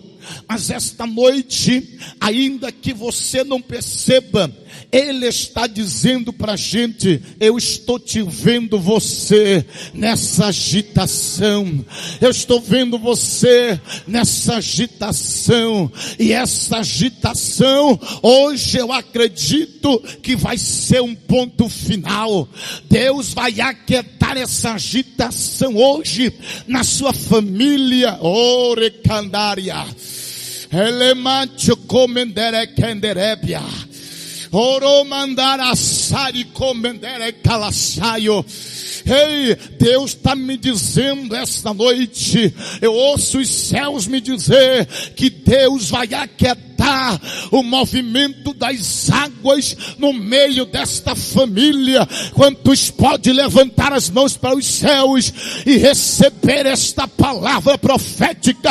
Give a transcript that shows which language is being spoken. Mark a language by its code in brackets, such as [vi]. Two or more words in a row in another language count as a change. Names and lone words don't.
[pt] Mas esta noite, ainda que você não perceba, Ele está dizendo para a gente, eu estou te vendo você nessa agitação, eu estou vendo você nessa agitação, e essa agitação, hoje eu acredito que vai ser um ponto final. Deus vai aquietar essa agitação hoje, na sua família. Orecandária, Elemancho comendere kenderebia, oro mandara sari comendere calassaio. Ei, Deus está me dizendo esta noite, eu ouço os céus me dizer que Deus vai aquietar aquietar o movimento das águas no meio desta família. Quantos podem levantar as mãos para os céus e receber esta palavra profética?